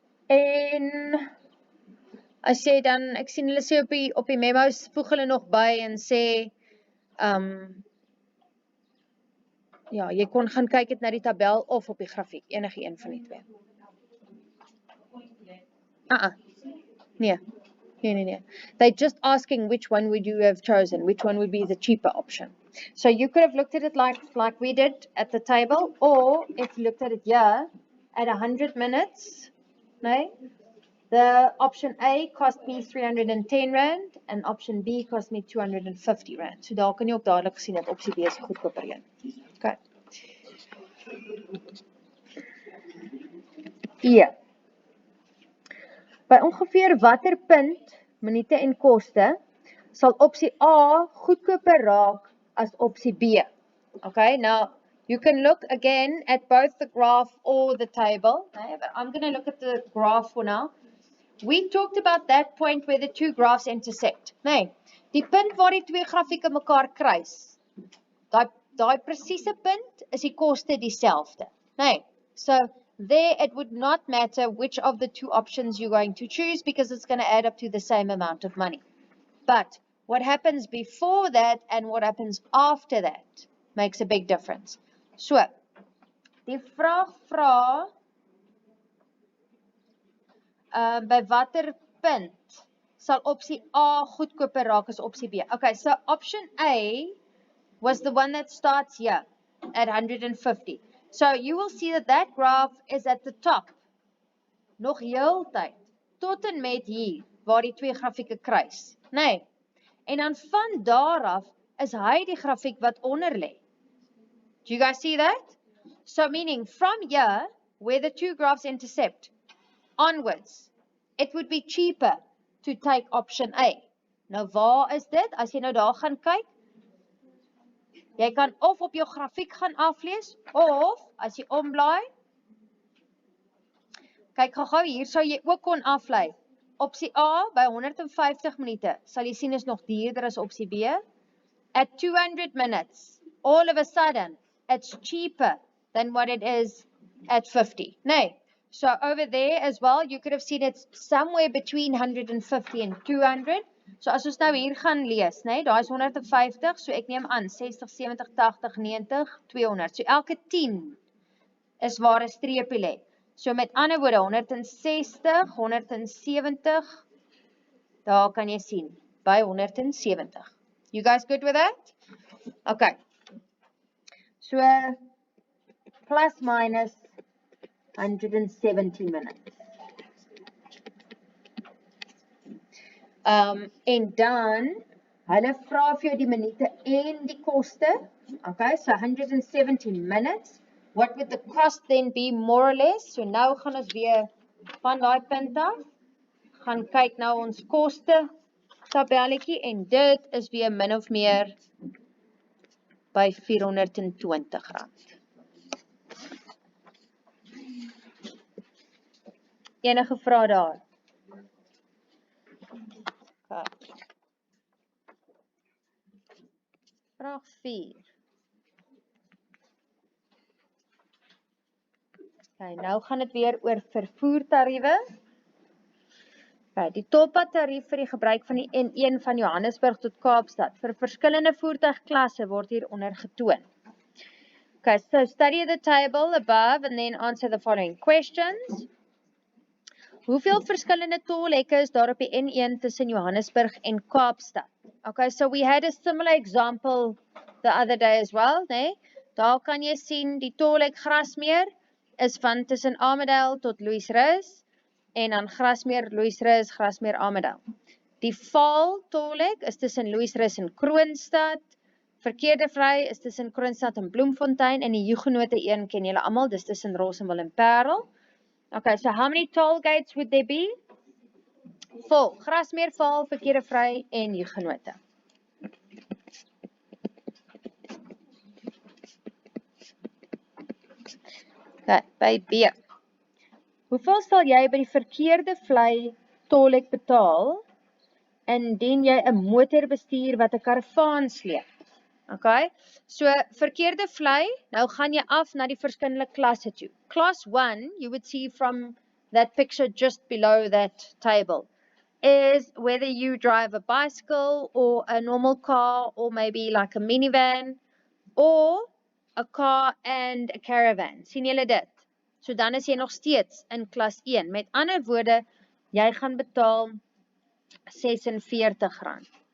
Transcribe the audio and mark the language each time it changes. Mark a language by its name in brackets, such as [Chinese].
[Afrikaans] En as jy dan, ek sien hulle sê op die memos, voeg hulle nog by en sê, ja, jy kon gaan kyk het na die tabel of op die grafiek, enige een van die twee. Nee. [English] They're just asking which one would you have chosen, which one would be the cheaper option. So you could have looked at it like we did at the table, or if you looked at it here, at 100 minutes, [Afrikaans] nee? [English] The option A cost me R310 and option B cost me R250. [Afrikaans] So daar kan jy ook dadelik sien dat opsie B is goedkoper een. Okay. E. By ongeveer watter punt minute en koste, sal opsie A goedkoper raak as opsie B. [English] Okay, now you can look again at both the graph or the table. Okay, but I'm going to look at the graph for now. We talked about that point where the two graphs intersect. [Afrikaans] Nee, die punt waar die twee grafieke mekaar kruis. Daai presiese punt is die koste dieselfde. Nee, [English] so there it would not matter which of the two options you're going to choose because it's going to add up to the same amount of money. But what happens before that and what happens after that makes a big difference. [Afrikaans] So, die vraag vra by watter punt sal opsie A goedkoper raak as opsie B. [English] Okay, so option A was the one that starts here at 150. So you will see that that graph is at the top. [Afrikaans] Nog heeltyd tot en met hier waar die twee grafieke kruis. Nee. En dan van daar af is hy die grafiek wat onder lê. [English] Do you guys see that? So meaning from here where the two graphs intercept onwards, it would be cheaper to take option A. [Afrikaans] Nou waar is dit? As jy nou daar gaan kyk, jy kan of op jou grafiek gaan aflees of as jy omblaai, kyk gou hier sou jy ook kon aflei. Opsie A by 150 minute sal jy sien is nog duurder as opsie B. [English] At 200 minutes, all of a sudden, it's cheaper than what it is at 50. [Afrikaans] Nee. [English] So over there as well, you could have seen it's somewhere between 150 and 200. [Afrikaans] So as ons nou hier gaan lees, nee, daar is 150, so ek neem aan 60, 70, 80, 90, 200. So elke 10 is waar 'n streepie lê. So met ander woorde 160, 170, daar kan jy sien, by 170. [English] You guys good with that? Okay. So plus minus 170 minutes. [Afrikaans] En dan, hulle vra vir jou die minute en die koste. [English] Okay, so 170 minutes. What would the cost then be more or less? [Afrikaans] So nou gaan ons weer van daai punt af, gaan kyk nou ons koste tabelletjie en dit is weer min of meer by R420. Enige vrae daar? [English] Okay. [Afrikaans] Vraag 4. Okay, nou gaan dit weer oor vervoertariewe. Okay, die toppad tarief vir die gebruik van die N1 van Johannesburg tot Kaapstad vir verskillende voertuigklasse word hieronder getoon. [English] Okay, so study the table above and then answer the following questions. [Afrikaans] Hoeveel verskillende tolhekke is daar op die N1 tussen Johannesburg en Kaapstad? [English] Okay, so we had a similar example the other day as well, [Afrikaans] nee? Daar kan jy sien die tolhek Grasmeer is van tussen Armadale tot Louisrus en dan Grasmeer, Louisrus, Grasmeer, Armadale. Die Vaal tolhek is tussen Louisrus en Kroonstad. Verkeerde vry is tussen Kroonstad en Bloemfontein en die Huguenote 1 ken julle almal, dis tussen Rossendal en Parel. [English] Okay, so how many toll gates would there be? 4. [Afrikaans] Grasmeer, Vaal, verkeerde vry en Huguenote. Okay, by B. Hoeveel sal jy by die verkeerde vlei tolhek betaal indien jy 'n motor bestuur wat 'n karavaan sleep? Okay, so verkeerde vlei, nou gaan jy af na die verskillende klasse toe. [English] Class 1, you would see from that picture just below that table, is whether you drive a bicycle or a normal car or maybe like a minivan or a car and a caravan. [Afrikaans] Sien julle dit? So dan is jy nog steeds in klas 1. Met ander woorde, jy gaan betaal R46.